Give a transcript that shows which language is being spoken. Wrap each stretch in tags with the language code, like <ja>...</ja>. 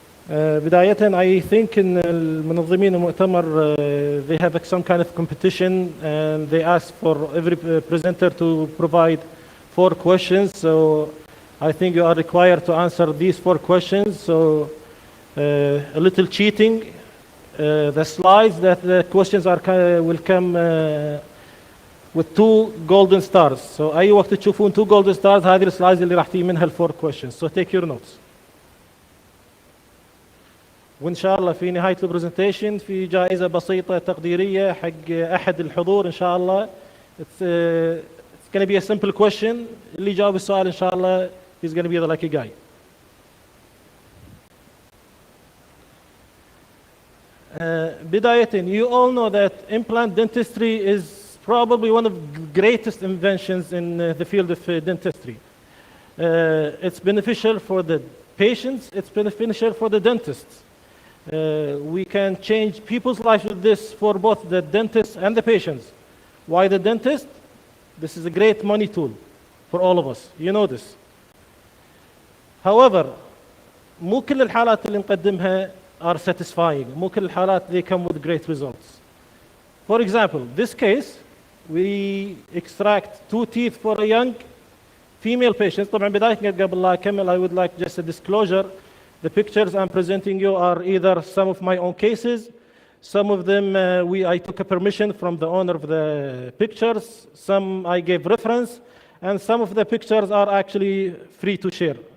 <en>بداية I think in</en> <ar>المنظمين المؤتمر</ar> <en>they have some kind of competition and they ask for every presenter to provide 4 questions. So I think you are required to answer these 4 questions. So a little cheating. The slides that the questions are will come with 2 golden stars.</en> <ar>So أي وقت تشوفون</ar> <en>2 golden stars</en> <ar>هذه السلايدز اللي راح تجي منها ال</ar> <en>4 questions. So take your notes.</en> <ar>وإن شاء الله في نهاية البرزنتيشن في جائزة بسيطة تقديرية حق أحد الحضور إن شاء الله.</ar> <en>It's going to be a simple question.</en> <ar>اللي يجاوب السؤال إن شاء الله</ar> <en>he's going to be the lucky guy.</en> <ar>بداية,</ar> <en>you all know that implant dentistry is probably one of the greatest inventions in the field of dentistry. It's beneficial for the patients, it's beneficial for the dentists. We can change people's lives with this for both the dentist and the patients. Why the dentist? This is a great money tool for all of us. You know this. However,</en> <ar>مو كل الحالات اللي نقدمها</ar> <en>are satisfying.</en> <ar>مو كل الحالات</ar> <en>they come with great results. For example, this case, we extract 2 teeth for a young female patient.</en> <ar>طبعا بداية قبل لا أكمل</ar> <en>I would like just a disclosure. The pictures I'm presenting you are either some of my own cases, some of them I took a permission from the owner of the pictures, some I gave reference, and some of the pictures are actually free to share.</en>